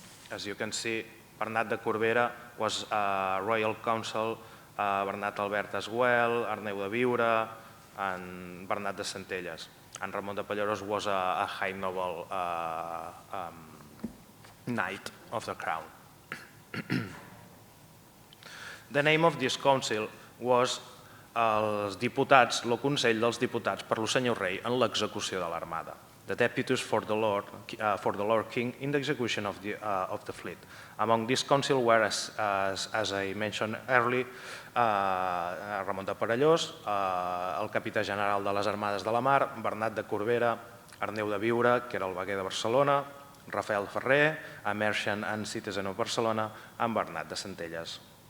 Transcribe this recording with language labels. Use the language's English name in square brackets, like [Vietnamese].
[English] As you can see, Bernat de Corbera was Royal Council, Bernat Albert as well, Arneu de Viure, and Bernat de Centelles. And Ramon de Palleros was a high noble knight of the crown. The name of this council was [Catalan] els diputats, el Consell dels Diputats per lo senyor rei en l'execució de l'armada. [English] The deputies for the Lord King in the execution of the fleet. Among this council were, as I mentioned earlier, Ramon de Perellós, [Catalan] el capità general de les Armades de la Mar, [English] Bernat de Corbera, Arneu de Viure, [Catalan] que era el veguer de Barcelona, [English] Rafael Ferrer, a Merchant and Citizen of Barcelona, and Bernat de Centelles.